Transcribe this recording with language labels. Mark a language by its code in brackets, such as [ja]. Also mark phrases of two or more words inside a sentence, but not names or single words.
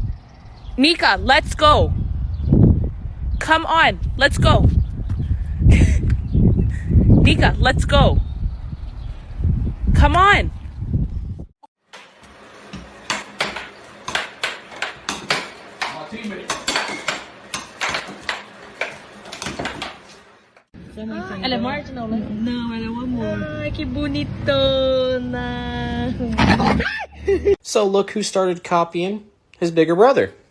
[en] Nika, let's go. Come on, let's go. Nika, let's go. Come on. [tl] Alam mo, Arjun, no, alam mo. Ay, [es] que bonito na. [en] So look who started copying his bigger brother.